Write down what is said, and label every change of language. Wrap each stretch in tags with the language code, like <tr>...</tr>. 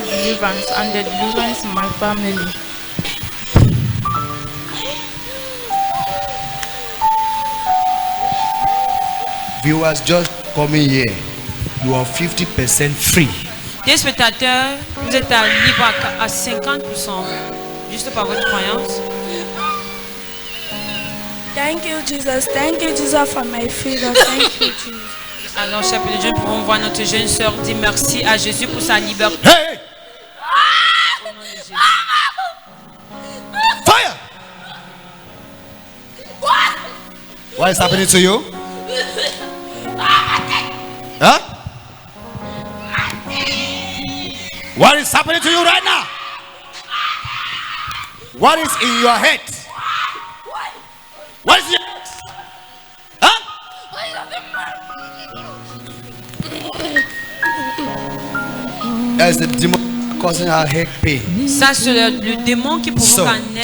<en>deliverance and the deliverance in my family. Viewers just coming here. You are 50% free.</en> <fr>Des spectateurs, vous êtes libre à 50%, juste par votre croyance.</fr> <en>Thank you, Jesus. Thank you, Jesus, for my freedom. Thank you, Jesus.</en> <fr>Alors, cher Père de Dieu, nous pouvons voir notre jeune sœur dire merci à Jésus pour sa liberté.</fr> <en>Hey! Fire! What is happening to you? Huh? What is happening to you right now? What is in your head? What is in your head? Huh? There's the demon causing her head pain.</en> <fr>Ça, c'est le démon qui provoque en elle</fr>